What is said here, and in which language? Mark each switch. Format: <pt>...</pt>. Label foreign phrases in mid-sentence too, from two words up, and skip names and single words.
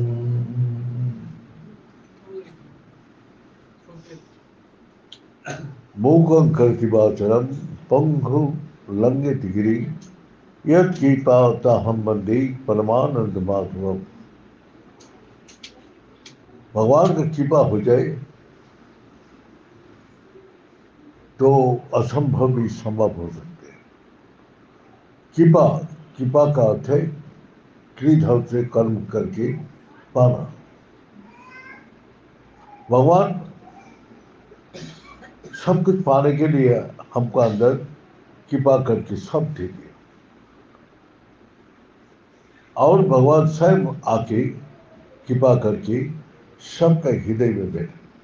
<sa>मूकं करोति वाचालं पङ्गुं लङ्घयते गिरिम् यत्कृपा तमहं वन्दे परमानन्द माधवम्.</sa> <hi>भगवान का कृपा हो जाए तो असंभव भी संभव हो सकते हैं. कृपा कृपा का अर्थ है कर्धो से कर्म कर के पाना. भगवान सब कुछ पाने के लिए हम को अंदर कृपा कर के सब दे दिया और भगवान स्वयं आ के कृपा कर के सब का हृदय में बैठे.</hi>